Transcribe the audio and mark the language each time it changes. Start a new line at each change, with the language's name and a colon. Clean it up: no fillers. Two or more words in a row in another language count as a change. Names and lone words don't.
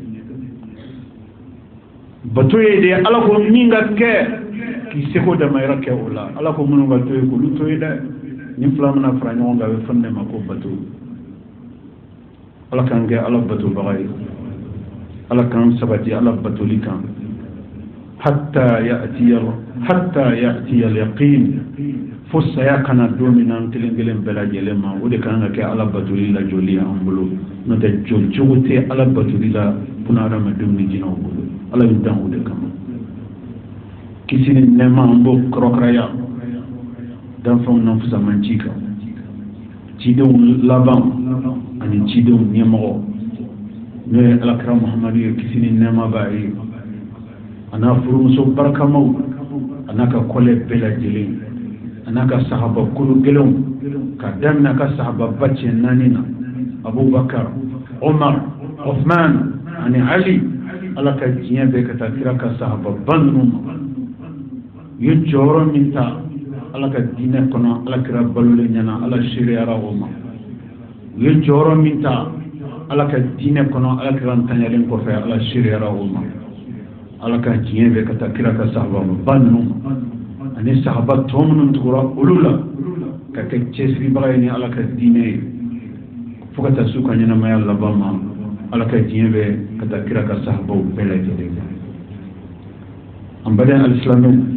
Bambara: bato ye de ala ko min ka kɛ k'i seko damayira kɛ o la. ala ko minnu ka to ye k'olu to ye dɛ. ni flamana fara ɲɔgɔn kan a bɛ fɔ ne ma ko bato ala k'an kɛ ala batobaga ye ala k'an sabati ala batoli kan
Arabic: حتى يأتي اليقين
Bambara: fo saya kana don min na an kelen kelen bɛɛ lajɛlen ma o de kan ka kɛ ala batoli la joli an bolo n'o tɛ joli cogo tɛ ala batoli la buna hadamadenw ni jinɛw bolo ala y'u dan o de kama kisi ni nɛɛma an b'o kɔrɔkaraya danfɛnw na fusaman ci kan cidenw laban ani cidenw ɲɛmɔgɔ n'o ye alakira muhamadu ye kisi ni nɛɛma b'a ye a n'a furumuso barikamaw a n'a ka kɔlɛ bɛɛ lajɛlen a n'a ka sahaba kolo gɛlɛnw ka daminɛ a ka sahaba ba cɛ 4 na abubakar umar uthman ani ali ala ka diɲɛ bɛɛ ka taa kira ka sahaba ba ninnu ma u ye jɔyɔrɔ min ta ala ka diinɛ kɔnɔ ala kira balolen ɲɛna ala seereyara o ma u ye jɔyɔrɔ min ta ala ka diinɛ kɔnɔ ala kira ntanyalen kɔfɛ ala seereyara o ma ala ka diɲɛ bɛɛ ka taa kira ka sahaba ba ninnu ma ani sahaba tɔ minnu tugura olu la ka kɛ cɛsiribaga ye ni ala ka diinɛ ye fo ka taa su ka ɲɛnamaya laban ma ala ka diɲɛ bɛɛ ka taa kira ka sahabaw bɛɛ lajɛlen ma an baden alisilamɛw